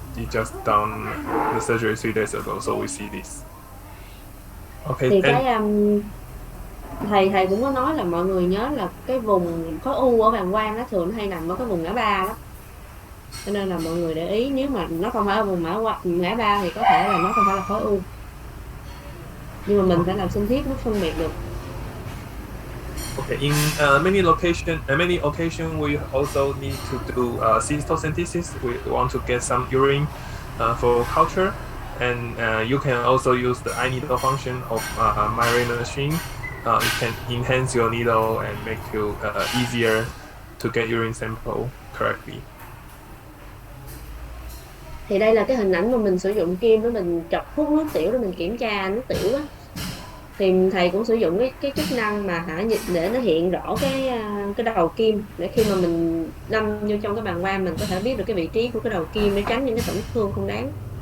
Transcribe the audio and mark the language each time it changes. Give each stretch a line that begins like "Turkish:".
English: He just done the surgery 3 days ago, so we see this. Okay,
Vietnamese: Thì
English: and
Vietnamese: cái thầy cũng có nói là mọi người nhớ là cái vùng khối u ở bàng quang nó thường hay nằm ở cái vùng ngã ba đó, cho nên là mọi người để ý, nếu mà nó không phải ở vùng ngã ba thì có thể là nó không phải là khối u, nhưng mà mình phải làm sinh thiết mới phân biệt được.
English: okay, in many occasions, we also need to do cystocentesis. We want to get some urine for culture, and you can also use the eye needle function of my machine. It can enhance your needle and make you easier to get urine sample correctly.
Vietnamese: Thì đây là cái hình ảnh mà mình sử dụng kim để mình chọc hút nước tiểu để mình kiểm tra nước tiểu á. Thì thầy cũng sử dụng cái chức năng mà để nó hiện rõ cái đầu kim, để khi mà mình đâm vô trong cái bàng quang mình có thể biết được cái vị trí của cái đầu kim để tránh những cái tổn thương không đáng.